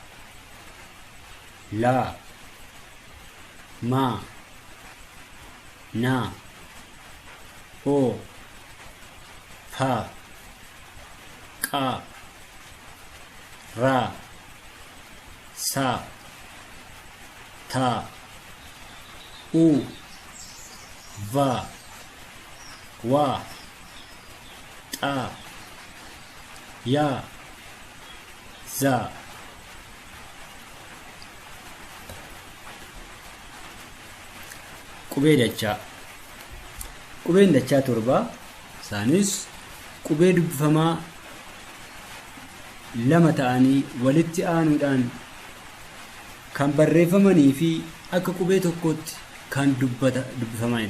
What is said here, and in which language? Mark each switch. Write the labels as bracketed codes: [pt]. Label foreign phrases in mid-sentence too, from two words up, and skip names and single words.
[om] la, ma, na, o, pa, qa, ra, sa, ta, u, va, wa, ta, ya, za. Qubee dachaa. Qubeen dachaa torba isaanis qubee dubbifamaa lama ta'anii walitti aanuudhaan kan barreeffamanii fi akka qubee tokkootti kan dubbifamanidha.